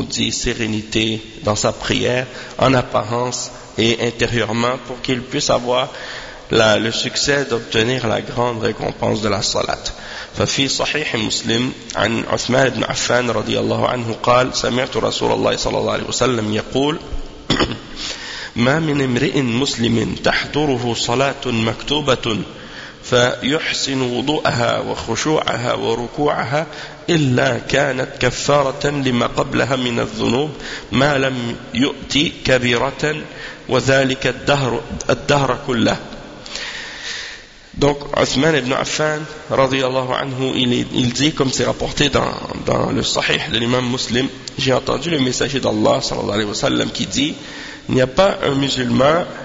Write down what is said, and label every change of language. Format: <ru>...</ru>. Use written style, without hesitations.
<fr>sérénité dans sa prière en apparence et intérieurement, pour qu'il puisse avoir le succès d'obtenir la grande récompense de la salat.</fr> <ar>ففي صحيح مسلم عن عثمان بن عفان رضي الله عنه قال سمعت رسول الله صلى الله عليه وسلم يقول ما من امرئ مسلم تحضره صلاة مكتوبة فيحسن وضوءها وخشوعها وركوعها إلا كانت كفارة لما قبلها من الذنوب ما لم يؤتي كبيرة وذلك الدهر كله.</ar> <fr>Donc Othman ibn Affan radiyallahu anhu, il dit, comme c'est rapporté dans le sahih de l'imam Muslim, j'ai entendu le messager d'Allah sallallahu alayhi wa sallam qui dit: il n'y a pas un musulman</fr>